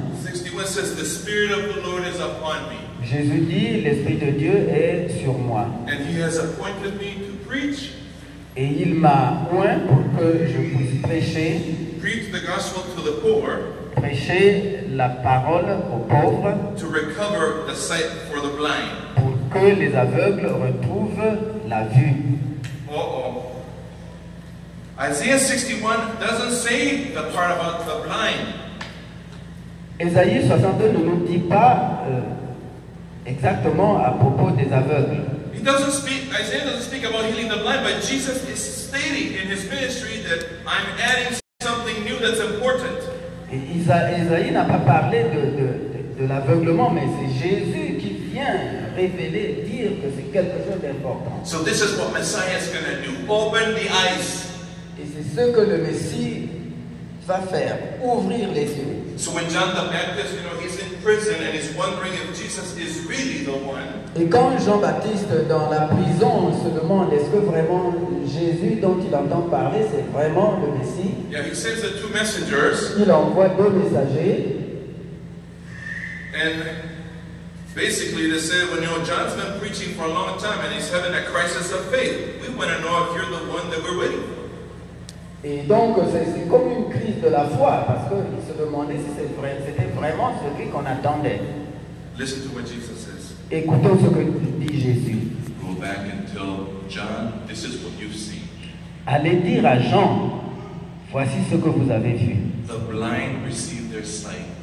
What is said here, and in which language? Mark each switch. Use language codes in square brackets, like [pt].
[en] 61 says, the Spirit of the Lord is upon me, [fr] Jésus dit, l'Esprit de Dieu est sur moi. [en] and He has appointed me to preach [fr] Et il m'a oint pour que je puisse [en] preach the gospel to the poor, [fr] prêcher la parole aux pauvres, [en] to recover the sight for the blind. [fr] pour que les aveugles retrouvent la vue. [en] Uh-oh. Isaiah 61 doesn't say the part about the blind. [fr] Ésaïe 62 ne nous dit pas exactement à propos des aveugles. [en] Isaiah doesn't speak about healing the blind, but Jesus is stating in his ministry that I'm adding something new that's important. [fr] Et Ésaïe n'a pas parlé de l'aveuglement, mais c'est Jésus qui vient révéler, dire que c'est quelque chose d'important. [en] So this is what Messiah is going to do. Open the eyes. [fr] Et c'est ce que le Messie va faire, ouvrir les yeux. [en] So when John the Baptist, he's in prison and he's wondering if Jesus is really the one. [fr] Et quand Jean-Baptiste dans la prison se demande est-ce que vraiment Jésus dont il entend parler c'est vraiment le Messie, [en] Yeah, he sends the two messengers. [fr] il envoie deux messagers. [en] And basically they said, well, John's been preaching for a long time and he's having a crisis of faith. We want to know if you're the one that we're waiting for. [fr] Et donc c'est comme une crise de la foi parce qu'il se demandait si c'était vraiment celui qu'on attendait. [en] Listen to what Jesus says. [fr] Écoutons ce que dit Jésus. [en] Go back and tell John, this is what you've seen. [fr] Allez dire à Jean, voici ce que vous avez vu. [en] The blind receive their sight.